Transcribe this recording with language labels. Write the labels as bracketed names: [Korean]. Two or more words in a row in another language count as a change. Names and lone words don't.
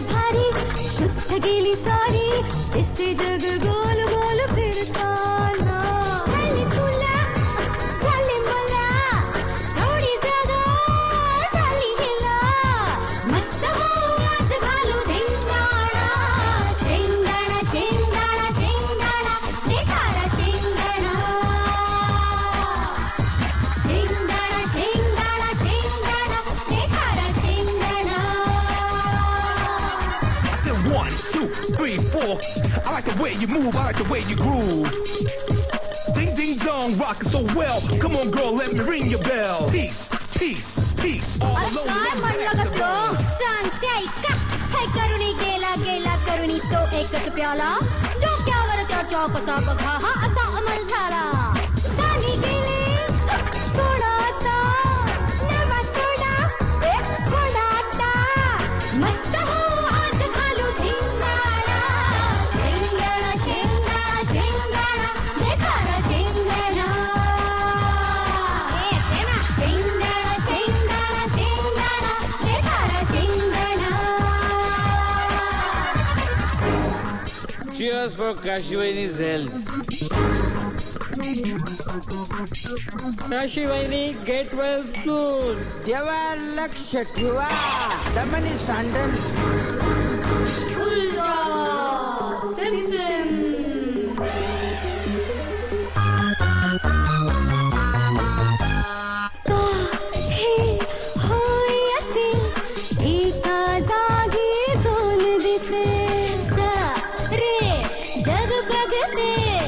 [Marathi] भारी शुद्ध गेली सारी दिसते जग गोल गोल फिरताना झाली तुला झाली मला थोडी जागा झाली गेला मस्त हो आज घालू धिंगाणा शेंगाणा शेंगाणा शेंगाणा देखारा शेंगाणा शेंगाणा शेंगाणा शेंगाणा देखारा शेंगाणा. [English] I said 1, 2, 3, 4. I like the way you move, I like the way you groove. Ding ding dong, rockin' so well. Come on girl, let me ring your bell. Peace, peace, peace. [Marathi] अरे काय म्हणलं ग तो सांगते ऐका काय करुणी गेला गेला करुणी तो एकच प्याला डोक्यावर त्याच्या कसा बघा हा असा अमल झाला साली गेले सोडा आता नवा सोडा सोडा आता मस्त हो आज घालू धिंगाणा शेंगाणा शेंगाणा शेंगाणा देखारा शेंगाणा शेंगाणा शेंगाणा शेंगाणा देखारा शेंगाणा. [English] Cheers for Kashivaini's health. काशीवाहिनी get well soon [Marathi] तेव्हा लक्ष ठेवा दमनी सांडल एका जागी दोन दिसे रे जग बघते